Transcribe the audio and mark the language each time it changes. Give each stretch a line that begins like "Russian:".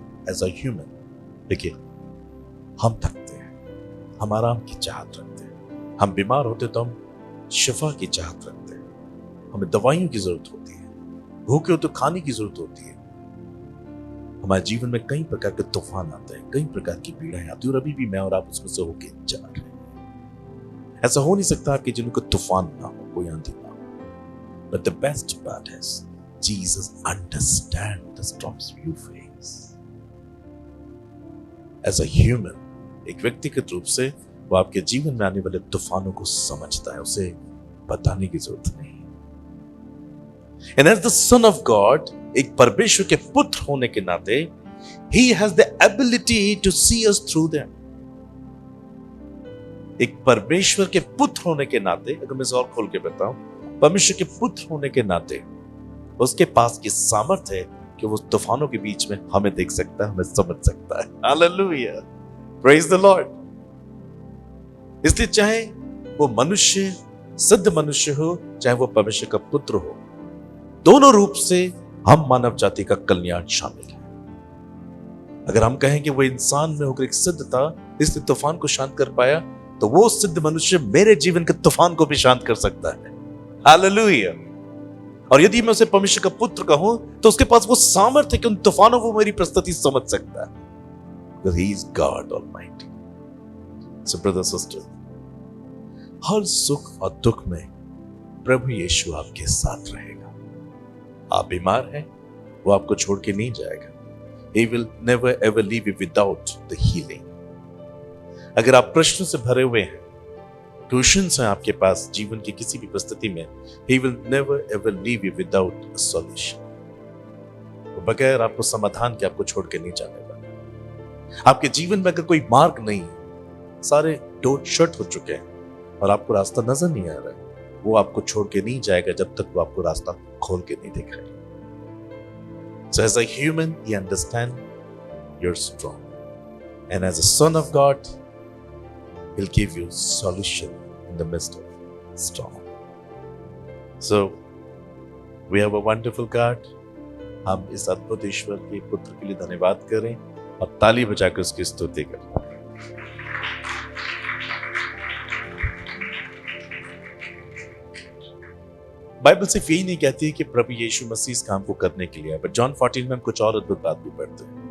English: as a human,
Hindi: देखिए, हम थकते हैं, हम आराम की चाहत रखते हैं, हम बीमार होते तो हम शिफा की चाहत रखते हैं, हमें दवाइयों की जरूरत होती है, भूखे हो तो खाने की जरूरत होती है। हमारे जीवन में कई प्रकार के तूफान आते हैं, कई प्रकार की पीड़ाएं आती है, और अभी भी मैं और आप उसमें से होके जा रहे हैं। ऐसा हो नहीं सकता आपके जीवन को तूफान ना हो, कोई आंधी ना हो।
English: But the best part is Jesus understands the storms you face. As a human,
Hindi: एक व्यक्तिगत रूप से वो आपके जीवन में आने वाले तूफानों को समझता है, उसे बताने की जरूरत नहीं।
English: And as the Son of God,
Hindi: एक परमेश्वर के पुत्र होने के नाते,
English: He has the ability to see us through them.
Hindi: एक परमेश्वर के पुत्र होने के नाते, अगर मैं इसे और खोल के बताऊं, परमेश्वर के पुत्र होने के नाते उसके पास की सामर्थ्य है कि वो तूफानों के बीच में हमें देख सकता है, हमें समझ सकता है। Hallelujah,
English: Praise the lord.
Hindi: इसलिए चाहे वो मनुष्य, सिद्ध मनुष्य हो, चाहे वो परमेश्वर का पुत्र हो, दोनों रूप से हम मानव जाति का कल्याण शामिल है। अगर हम कहें कि वो इंसान में होकर एक सिद्ध था, इसलिए तूफान को शांत कर पाया, तो वो सिद्ध मनुष्य मेरे जीवन के तूफान को भी शांत कर सकता है। हालेलुया। और यदि मैं उसे परमेश्वर का पुत्र कहूं, तो उसके पास वो सामर्थ्य है कि उन तूफानों को मेरी परिस्थिति समझ सकता है।
English: Because he is God Almighty. So brother, sister,
Hindi: हर सुख और दुख में प्रभु यीशु आपके साथ रहेगा। आप बीमार हैं, वो आपको छोड़ के नहीं जाएगा।
English: He will never ever leave you without the healing.
Hindi: अगर आप प्रश्नों से भरे हुए हैं, क्वेश्चंस हैं आपके पास जीवन की किसी भी परिस्थिति में,
English: He will never ever leave you without a solution.
Hindi: वो बगैर आपको समाधान के आपको छोड़ के नहीं जाने वाला। आपके जीवन में अगर कोई मार्ग नहीं, सारे
English: door shut
Hindi: हो चुके हैं और आपको रास्ता नजर नहीं आ रहा है, वो आपको छोड़ के नहीं जाएगा जब तक वो आपको रास्ता खोल के नहीं दिखाएगा।
English: So as a human, He understands you're strong, and as a son of God, He'll give you solution in the midst of storm. So we have a wonderful God.
Hindi: हम इस अद्भुत ईश्वर के पुत्र के लिए धन्यवाद करें और ताली बजाकर उसकी स्तुति करें। बाइबल सिर्फ यही नहीं कहती है कि प्रभु यीशु मसीह इस काम को करने के लिए है, बट जॉन 14 में हम कुछ और अद्भुत बात भी पढ़ते हैं।